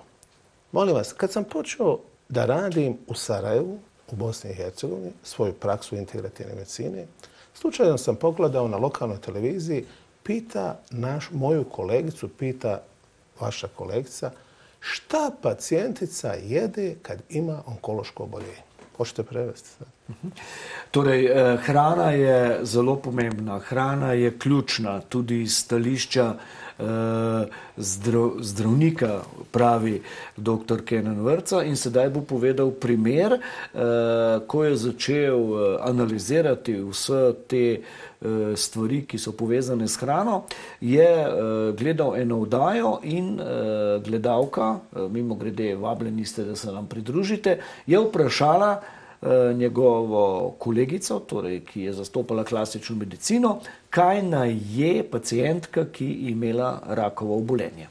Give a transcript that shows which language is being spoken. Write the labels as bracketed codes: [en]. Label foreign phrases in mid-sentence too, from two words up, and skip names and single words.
[bs] Molim vas, kad sam počeo da radim u Sarajevu, u Bosni i Hercegovini, svoju praksu integrativne medicine, slučajno sam pogledao na lokalnoj televiziji, pita moju kolegicu, pita vaša kolegica, šta pacijentica jede kad ima onkološko oboljenje? Hoćete prevesti? [sl] Torej, hrana je zelo pomembna, hrana je ključna, tudi iz stališča zdravnika, pravi dr. Kenan Vrtca, in sedaj bo povedal primer, ko je začel analizirati vse te stvari, ki so povezane s hrano, je gledal eno oddajo in gledalka, mimo grede vabljeni ste, da se nam pridružite, je vprašala njegovo kolegico, torej, ki je zastopala klasično medicino, kaj naj je pacijentka, ki je imela rakovo obolenje.